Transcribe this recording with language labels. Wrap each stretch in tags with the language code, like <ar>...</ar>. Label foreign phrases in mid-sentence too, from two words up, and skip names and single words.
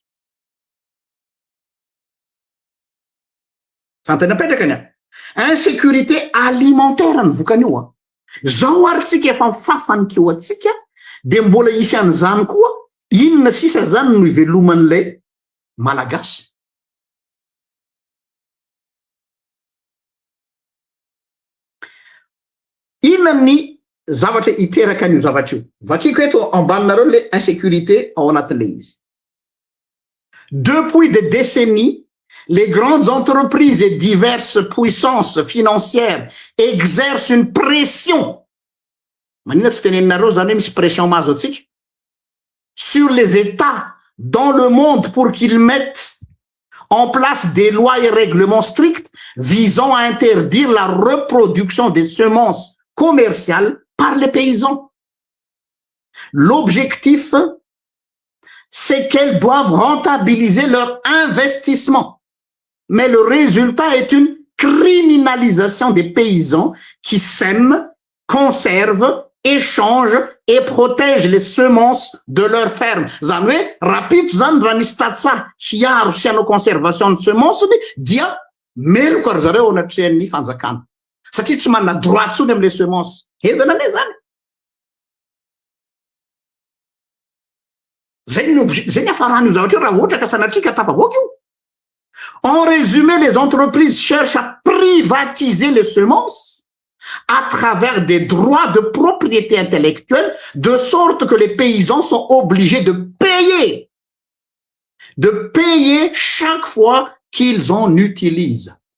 <mg>Fantanapetraka ny</mg> <fr>insécurité alimentaire</fr> <mg>ny vokan'io zao ary tsika efa mifafany keo atsika de mbola isy an'izany koa inona sisa zany no iveloman'ilay malagasy. Inona ny zavatra iteraka an'io zavatra io vakiko eto ambaninareo</mg> <fr>le insécurité</fr> <mg>ao anatin'le izy.</mg> <fr>Depuis des décennies les grandes entreprises et diverses puissances financières exercent une pression.</fr> <mg>Manina tsy teneninareo zany hoe misy pression mahazo atsika</mg> <fr>sur les États dans le monde pour qu'ils mettent en place des lois et règlements stricts visant à interdire la reproduction des semences commerciales par les paysans. L'objectif, c'est qu'elles doivent rentabiliser leur investissement. Mais le résultat est une criminalisation des paysans qui sèment, conservent, échangent et protègent les semences de leur ferme.</fr> <mg>Zany hoe rapide zany raha misy tatsa hiaro sy hanao conservation ny semence-ny dia meloko ary zareo anatrehan'ny fanjakana satria tsy manana droit tsony amin'le semence. Ezana ane zany. Zay ny afaran'io zavatra io raha ohatra ka sanatrika tafavoaka io.</mg> <fr>En résumé, les entreprises cherchent à privatiser les semences à travers des droits de propriété intellectuelle, de sorte que les paysans sont obligés de payer chaque fois qu'ils en utilisent.</fr>